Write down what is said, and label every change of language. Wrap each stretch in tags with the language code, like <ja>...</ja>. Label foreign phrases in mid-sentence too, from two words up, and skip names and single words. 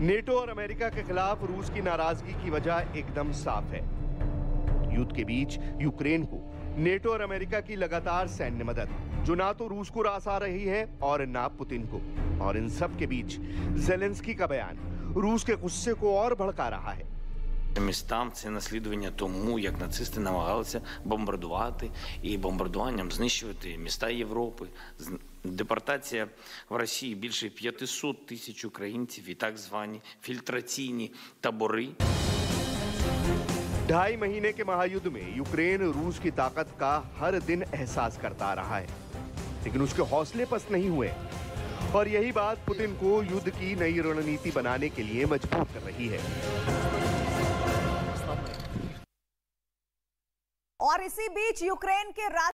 <hi>नेटो और अमेरिका के खिलाफ रूस की नाराजगी की वजह एकदम साफ है। युद्ध के बीच यूक्रेन को नेटो और अमेरिका की लगातार सैन्य मदद, जो ना तो रूस को रास आ रही है और ना पुतिन को। और इन सब के बीच ज़ेलेंस्की का बयान रूस के गुस्से को और भड़का रहा है।</hi> <uk>Містам це наслідування тому, як нацисти намагалися бомбардувати і бомбардуванням знищувати міста Європи. Депортація в Росії більше 500 тисяч українців і так звані фільтраційні табори.</uk> <hi>2.5 महीने के महायुद्ध में यूक्रेन रूस की ताकत का हर दिन एहसास करता रहा है, लेकिन उसके हौसले पस्त नहीं हुए और यही बात पुतिन को युद्ध की नई रणनीति बनाने के लिए मजबूर कर रही है। और इसी बीच यूक्रेन के</hi>